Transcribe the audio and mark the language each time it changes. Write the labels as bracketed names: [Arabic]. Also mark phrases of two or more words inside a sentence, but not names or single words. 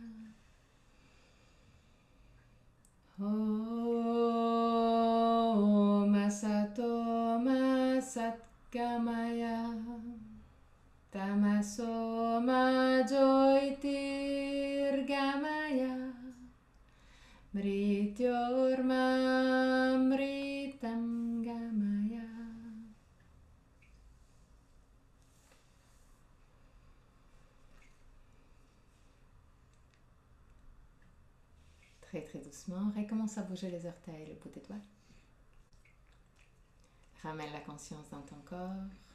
[Sanskrit] Om Asato Ma Sat Gamaya Tamaso Ma Jyotirgamaya Mrityorma Mritam Gamaya. [French] Très très doucement, recommence à bouger les orteils, le bout des doigts. Ramène la conscience dans ton corps.